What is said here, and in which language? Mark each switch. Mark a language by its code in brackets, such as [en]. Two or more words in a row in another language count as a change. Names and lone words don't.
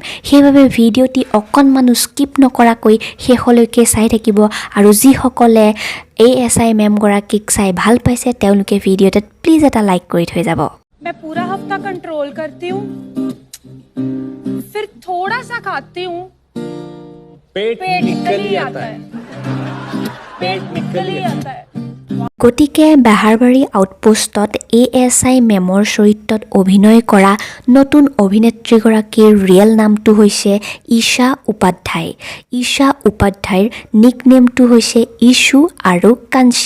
[as] সেইভাবে ভিডিঅ'টি অকণমান স্কিপ নকৰাকৈ শেষলৈকে চাই থাকিব আৰু যিসকলে ASI মেম গৰাকীক চাই ভাল পাইছে তেওঁলোকে ভিডিঅ'টোত প্লিজ এটা লাইক কৰি থৈ যাব। [hi] मैं पूरा हफ्ता कंट्रोल करती हूँ, फिर थोड़ा सा खाती हूँ, पेट निकल ही आता है, पेट निकल ही आता है। [as] গতিকে বেহাৰবাৰী আউটপোষ্টত ASI মেমৰ চৰিত্ৰত অভিনয় কৰা নতুন অভিনেত্ৰীগৰাকীৰ ৰিয়েল নামটো হৈছে ঈশা উপাধ্যায়। ঈশা উপাধ্যায়ৰ নিকনেমটো হৈছে ইছু আৰু কাঞ্চি।